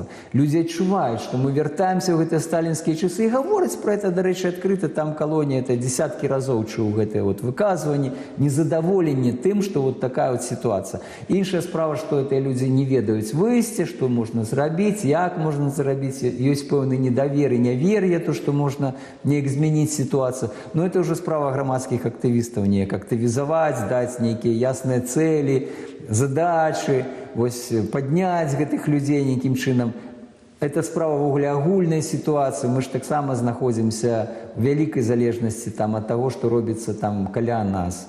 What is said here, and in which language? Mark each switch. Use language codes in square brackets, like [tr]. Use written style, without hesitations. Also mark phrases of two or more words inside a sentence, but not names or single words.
[be] Людзі адчуваюць, што мы вяртаемся ў гэтыя сталінскія часы, і гавораць пра гэта, дарэчы, адкрыта, там калонія, это дзесяткі разоў чуў гэтае выказванне, незадаволенне тым, што [ru] вот такая вот [be] сітуацыя. Іншая справа, што гэтыя людзі не ведаюць выйсце, што можна зрабіць, як можна зрабіць, ёсць пэўны недавер і нявер'е, то, што можна неяк змяніць сітуацыю. [ru] Но это уже [be] справа грамадскіх актывістаў, неяк актывізаваць, даць нейкія ясныя цэлі, задачы, вось падняць гэтых людзей нейкім чынам. Это справа ввогуле агульнай сітуацыі. Мы ж таксама знаходзімся ў вялікай залежнасці там ад таго, што робіцца там каля нас.